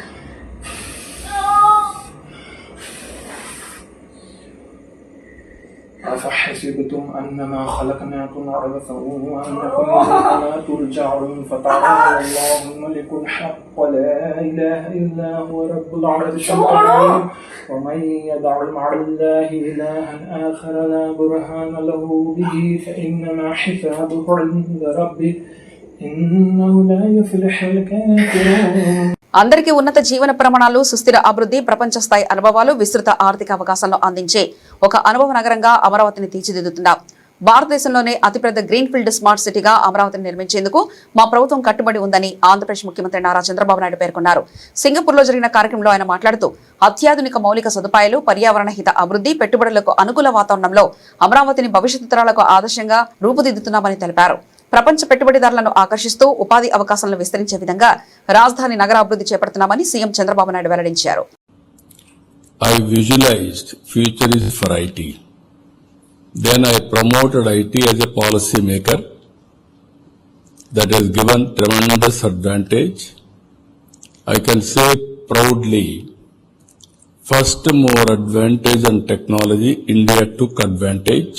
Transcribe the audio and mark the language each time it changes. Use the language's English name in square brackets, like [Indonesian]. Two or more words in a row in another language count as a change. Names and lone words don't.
[Arabic] أفحسبتم أنما خلقناكم عبثا وأنكم إلينا ترجعون فتعالى الله الملك الحق لا إله إلا هو رب العرش العظيم ومن يدع مع الله إلها آخر لا برهان له به فإنما حسابه عند ربه إنه لا يفلح الكافرون. [Telugu] అందరికీ ఉన్నత జీవన ప్రమాణాలు, సుస్థిర అభివృద్ధి, ప్రపంచ స్థాయి అనుభవాలు, విస్తృత ఆర్థిక అవకాశాలను అందించే ఒక అనుభవ నగరంగా అమరావతిని తీర్చిదిద్దుతున్నాం. భారతదేశంలోనే అతిపెద్ద [English] greenfield smart [Telugu] సిటీగా అమరావతిని నిర్మించేందుకు మా ప్రభుత్వం కట్టుబడి ఉందని ఆంధ్రప్రదేశ్ ముఖ్యమంత్రి నారా చంద్రబాబు నాయుడు పేర్కొన్నారు. సింగపూర్లో జరిగిన కార్యక్రమంలో ఆయన మాట్లాడుతూ అత్యాధునిక మౌలిక సదుపాయాలు, పర్యావరణ హిత అభివృద్ధి, పెట్టుబడులకు అనుకూల వాతావరణంలో అమరావతిని భవిష్యత్తు తరాలకు ఆదర్శంగా రూపుదిద్దుతున్నామని తెలిపారు. ప్రపంచ పెట్టుబడిదారులను ఆకర్షిస్తూ ఉపాధి అవకాశాలను విస్తరించే విధంగా రాజధాని నగర అభివృద్ధి చేపడుతున్నామని సీఎం చంద్రబాబు నాయుడు వెల్లడించారు. [English] I visualized future is for IT. Then I promoted IT as a policy maker that has given tremendous advantage. I can say proudly, first mover advantage on technology, India took advantage.